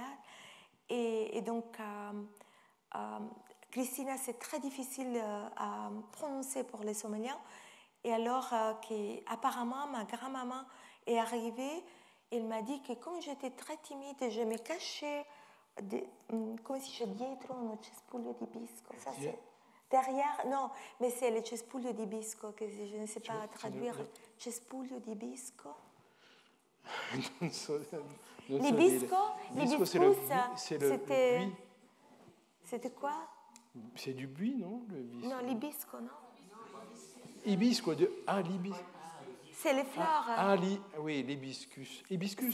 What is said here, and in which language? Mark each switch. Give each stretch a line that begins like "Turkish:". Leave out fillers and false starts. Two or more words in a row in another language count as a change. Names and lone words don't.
French: Et donc Christina c'est très difficile à prononcer pour les Somaliens. Et alors apparemment ma grand-maman est arrivée. Elle m'a dit que comme j'étais très timide, je me cachais,
Italian: come si dice, dietro uno cespuglio di bisco.
French: Ça, c'est derrière, non, mais c'est le
Italian: cespuglio di bisco,
French: que je ne sais pas traduire.
Italian: Cespuglio di bisco.
French: Les biscos, c'était... C'était quoi? C'est du buis, non? Non, l'hibisco, non? Hibisco, l'hibisque. C'est les fleurs. Oui, l'hibiscus. Hibiscus.